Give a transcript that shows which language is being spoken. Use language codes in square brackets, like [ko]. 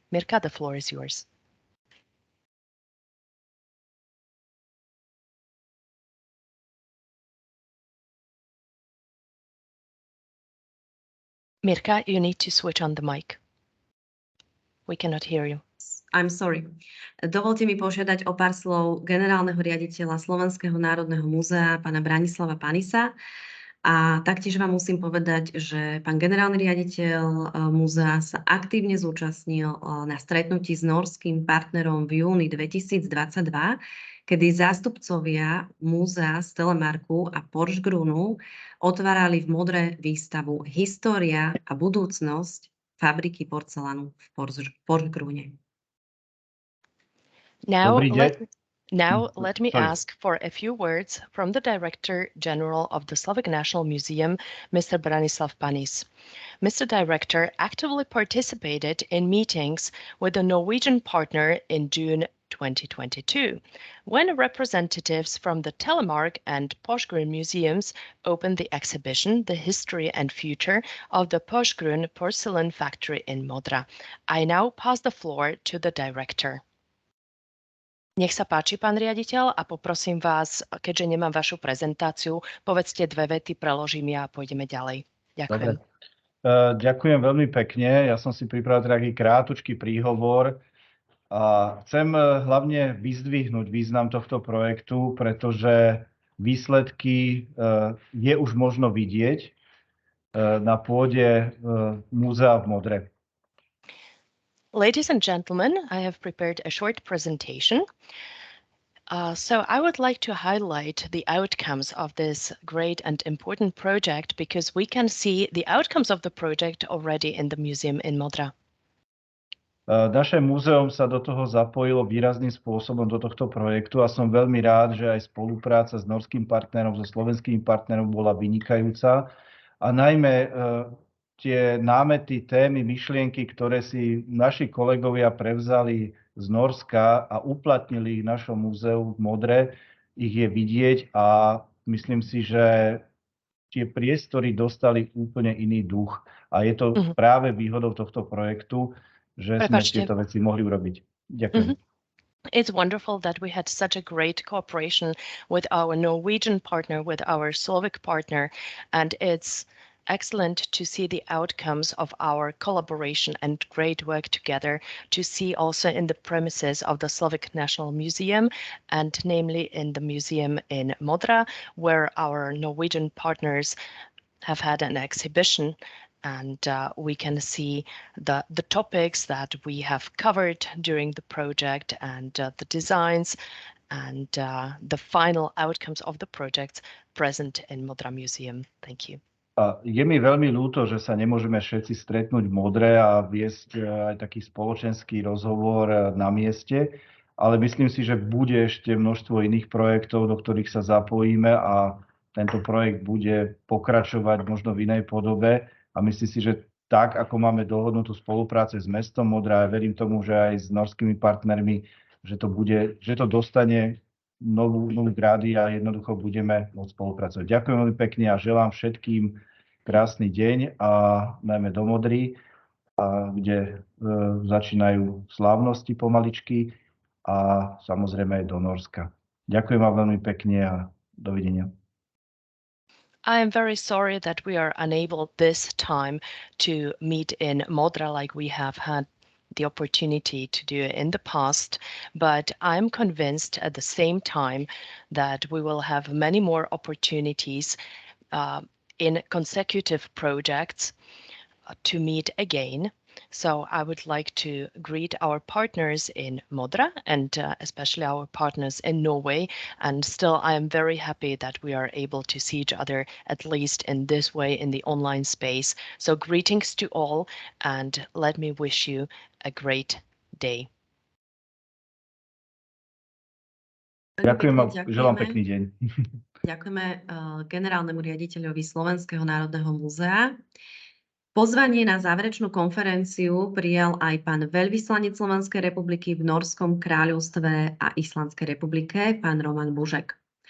[en] Mirka, the floor is yours. Mirka, you need to switch on the mic. We cannot hear you. I'm sorry. [sk] Dovolte mi požiadať o pár slov generálneho riaditeľa Slovenského národného múzea, pána Branislava Panisa. A taktiež vám musím povedať, že pán generálny riaditeľ múzea sa aktívne zúčastnil na stretnutí s norským partnerom v júni 2022, kedy zástupcovia múzea z Telemarku a Porsgrunu otvárali v Modre výstavu História a budúcnosť fabriky porcelánu v Porsgrune. [en] Now let me ask for a few words from the Director General of the Slovak National Museum, Mr. Branislav Panis. Mr. Director actively participated in meetings with the Norwegian partner in June 2022, when representatives from the Telemark and Porsgrunn museums opened the exhibition The History and Future of the Porsgrunn Porcelain Factory in Modra. I now pass the floor to the Director. [sk] Nech sa páči, pán riaditeľ, a poprosím vás, keďže nemám vašu prezentáciu, povedzte dve vety, preložím ja a pôjdeme ďalej. Ďakujem. Dobre. Ďakujem veľmi pekne. Ja som si pripravil taký krátučký príhovor a chcem hlavne vyzdvihnúť význam tohto projektu, pretože výsledky je už možno vidieť na pôde múzea v Modre. [en] Ladies and gentlemen, I have prepared a short presentation. So I would like to highlight the outcomes of this great and important project because we can see the outcomes of the project already in the museum in Modra. [sk] Naše múzeum sa do toho zapojilo výrazným spôsobom do tohto projektu a som veľmi rád, že aj spolupráca s norským partnerom, so slovenským partnerom bola vynikajúca. A najmä tie námety, témy, myšlienky, ktoré si naši kolegovia prevzali z Norska a uplatnili ich v našom múzeu v Modre, ich je vidieť a myslím si, že tie priestory dostali úplne iný duch. A je to práve výhodou tohto projektu, že sme tieto veci mohli urobiť. Ďakujem. [en] It's wonderful that we had such a great cooperation with our Norwegian partner, with our Slovak partner, and it's excellent to see the outcomes of our collaboration and great work together, to see also in the premises of the Slovak National Museum, and namely in the museum in Modra, where our Norwegian partners have had an exhibition. And we can see the topics that we have covered during the project and the designs and the final outcomes of the projects present in Modra Museum. Thank you. [sk] Je mi veľmi ľúto, že sa nemôžeme všetci stretnúť v Modre a viesť aj taký spoločenský rozhovor na mieste, ale myslím si, že bude ešte množstvo iných projektov, do ktorých sa zapojíme a tento projekt bude pokračovať možno v inej podobe. A myslím si, že tak, ako máme dohodnutú spoluprácu s mestom Modra, a verím tomu, že aj s norskými partnermi, že to dostane novú grády a jednoducho budeme môcť spolupracovať. Ďakujem veľmi pekne a želám všetkým krásny deň a najmä do Modry, kde začínajú slávnosti pomaličky a samozrejme aj do Norska. Ďakujem vám veľmi pekne a dovidenia. [en] I am very sorry that we are unable this time to meet in Modra like we have had the opportunity to do in the past, but I'm convinced at the same time that we will have many more opportunities in consecutive projects to meet again. So I would like to greet our partners in Modra and especially our partners in Norway. And still, I am very happy that we are able to see each other, at least in this way, in the online space. So greetings to all, and let me wish you a great day. [sk] Ďakujem a želám pekný deň. Ďakujeme generálnemu riaditeľovi Slovenského národného múzea. Pozvanie na záverečnú konferenciu prijal aj pán veľvyslanec Slovenskej republiky v Norskom kráľovstve a Islandskej republike, pán Roman Bužek.